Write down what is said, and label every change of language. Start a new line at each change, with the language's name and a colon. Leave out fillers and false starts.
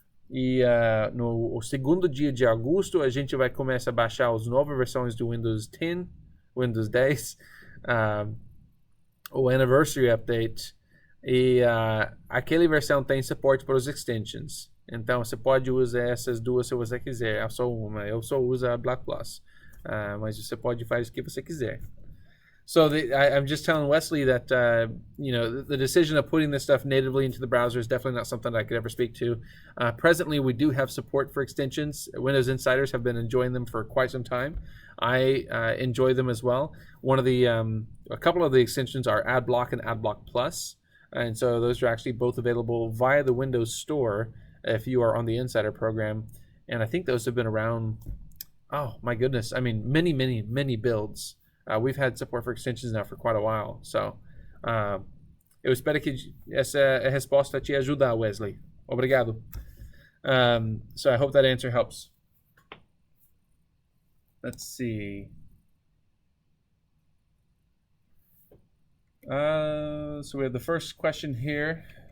Portuguese: E no segundo dia de agosto, a gente vai começar a baixar as novas versões do Windows 10, Windows 10. O Anniversary Update, e aquela versão tem suporte para os extensions. Então você pode usar essas duas se você quiser. Eu só uso a Black Plus, mas você pode fazer o que você quiser.
English: So I'm just telling Wesley that the decision of putting this stuff natively into the browser is definitely not something I could ever speak to. Presently, we do have support for extensions. Windows Insiders have been enjoying them for quite some time. I enjoy them as well. A couple of the extensions are AdBlock and AdBlock Plus, and so those are actually both available via the Windows Store if you are on the Insider program. And I think those have been around. Oh my goodness! I mean, many builds. We've had support for extensions now for quite a while.
Portuguese: So, eu espero que essa resposta te ajude, Wesley. Obrigado.
English: So I hope that answer helps. Let's see. So we have the first question here.